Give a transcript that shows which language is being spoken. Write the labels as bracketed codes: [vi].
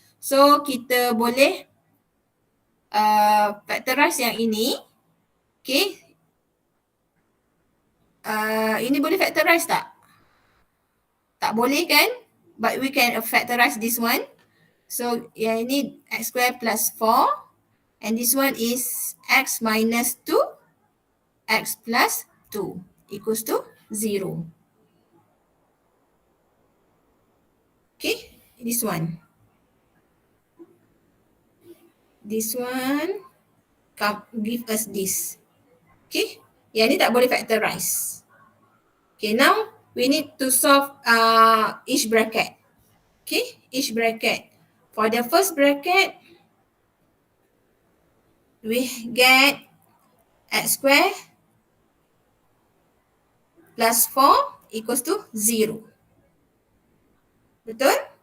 [ms] So kita boleh factorize yang ini. Okay. Ini boleh factorize tak? Tak boleh kan? [en] But we can factorize this one. So [ms] yang ini [en] x square plus 4. And this one is x minus 2, x plus 2 equals to 0. Okay, this one. This one give us this. [ms] Okay, yang ni tak boleh factorize. [en] Okay, now we need to solve each bracket. Okay, each bracket. For the first bracket, we get x square plus 4 equals to 0. [ms] Betul?